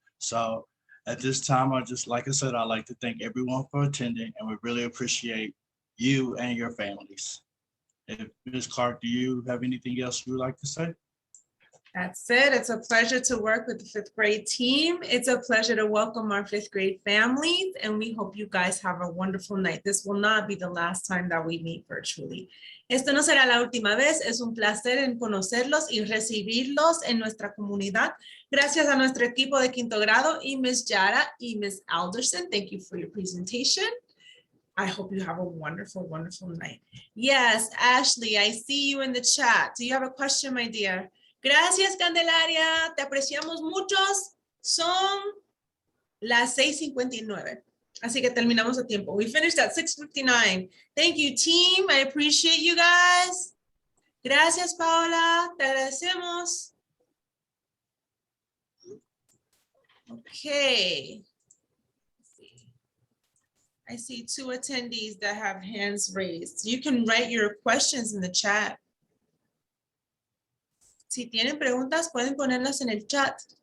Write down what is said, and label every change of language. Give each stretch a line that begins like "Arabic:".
English: So at this time, like I said, I'd like to thank everyone for attending, and we really appreciate you and your families. If Ms. Clark, do you have anything else you would like to say? That's it. It's a pleasure to work with the 5th grade team. It's a pleasure to welcome our 5th grade families, and we hope you guys have a wonderful night. This will not be the last time that we meet virtually.
Spanish: Esto no será la última vez. Es un placer en conocerlos y recibirlos en nuestra comunidad. Gracias a nuestro equipo de quinto grado y Ms. Yara y Ms. Alderson.
English: Thank you for your presentation. I hope you have a wonderful, wonderful night. Yes, Ashley, I see you in the chat. Do you have a question, my dear?
Spanish: Gracias, Candelaria. Te apreciamos muchos. Son las 6:59. Así que terminamos a tiempo.
English: We finished at 6:59. Thank you, team. I appreciate you guys.
Spanish: Gracias, Paola. Te agradecemos.
English: Okay. I see 2 attendees that have hands raised. You can write your questions in the chat.
Spanish: Si tienen preguntas, pueden ponerlas en el chat.